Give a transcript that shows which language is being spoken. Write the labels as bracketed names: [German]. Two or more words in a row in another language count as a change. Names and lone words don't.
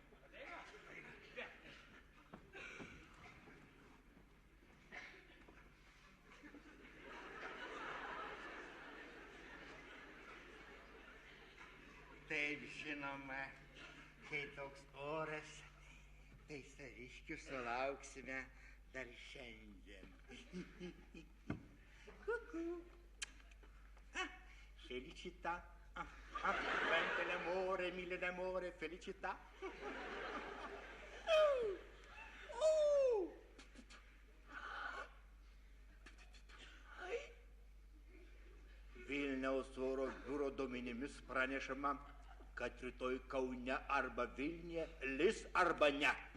[Lithuanian] Taip, žinoma, kai toks oras, tai saviškių sulauksime dar šiandien. [Italian] Kuku. Felicità. Quante l'amore, mille d'amore, felicità. [Lithuanian] Vilniaus oro biuro duomenimis pranešama, kad rytoj Kaune arba Vilniuje lis arba ne.